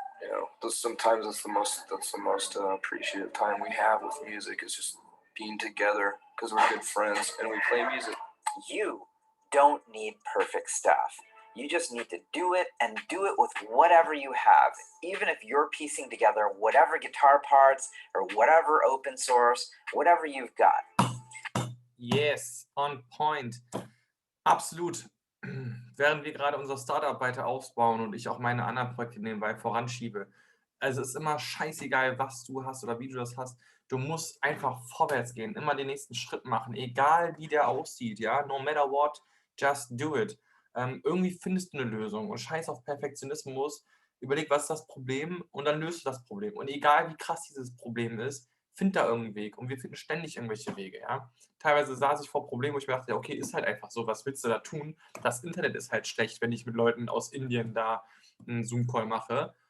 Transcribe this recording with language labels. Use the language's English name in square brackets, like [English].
[English] You know, sometimes that's the most appreciative time we have with music, is just being together because we're good friends and we play music. You don't need perfect stuff. You just need to do it, and do it with whatever you have. Even if you're piecing together whatever guitar parts or whatever open source, whatever you've got. Yes, on point. Absolut. [German] Während wir gerade unser Startup weiter ausbauen und ich auch meine anderen Projekte nebenbei voranschiebe. Also es ist immer scheißegal, was du hast oder wie du das hast. Du musst einfach vorwärts gehen, immer den nächsten Schritt machen, egal wie der aussieht, ja. [English] No matter what, just do it. [German] Irgendwie findest du eine Lösung und scheiß auf Perfektionismus. Überleg, was ist das Problem, und dann löst du das Problem. Und egal wie krass dieses Problem ist, find da irgendeinen Weg. Und wir finden ständig irgendwelche Wege, ja. Teilweise saß ich vor Problemen, wo ich mir dachte, okay, ist halt einfach so, was willst du da tun? Das Internet ist halt schlecht, wenn ich mit Leuten aus Indien da einen Zoom-Call mache.